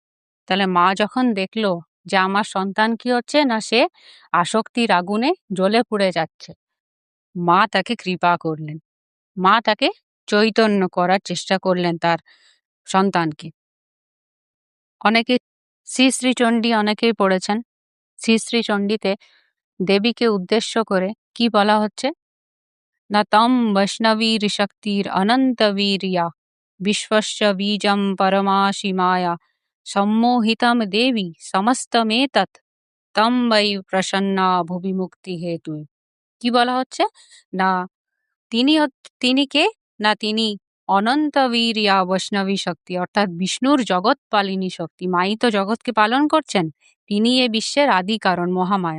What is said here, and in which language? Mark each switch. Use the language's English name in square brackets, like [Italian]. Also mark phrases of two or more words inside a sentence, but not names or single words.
[Bangla] তাহলে মা যখন দেখলো যে আমার সন্তান কি হচ্ছে, না সে আসক্তির আগুনে জ্বলে পুড়ে যাচ্ছে, মা তাকে কৃপা করলেন, মা তাকে চৈতন্য করার চেষ্টা করলেন তার সন্তানকে। অনেকে শ্রী শ্রী চণ্ডী অনেকেই পড়েছেন। শ্রী শ্রী চণ্ডীতে দেবীকে উদ্দেশ্য করে কি বলা হচ্ছে, [Sanskrit] न तं वैष्णवीर्शक्तिरनन्तवीर्या विश्वस्य बीजं परमाशिमाया सम्मोहितं देवी समस्तमेतत् তম বৈ প্রসন্না ভুবি মুক্তি হেতু। [Bangla] কি বলা হচ্ছে, না তিনি কে, না তিনি অনন্ত বীর্যা বৈষ্ণবী শক্তি, অর্থাৎ বিষ্ণুর জগৎ পালিনী শক্তি। মাই তো জগৎকে পালন করছেন, তিনি এ বিশ্বের আদি কারণ, মহামায়া।